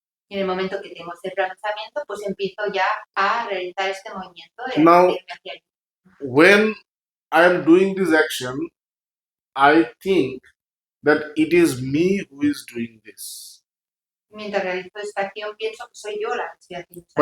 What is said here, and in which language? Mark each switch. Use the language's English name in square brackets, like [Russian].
[Spanish] Y en el momento que tengo ese pensamiento, pues empiezo ya a realizar este movimiento de [English] Now, [Spanish] irme hacia allí. [English] When I am doing this action, I think that it is me who is doing this. [Spanish] Mientras realizo esta acción, pienso que soy yo la que estoy haciendo esta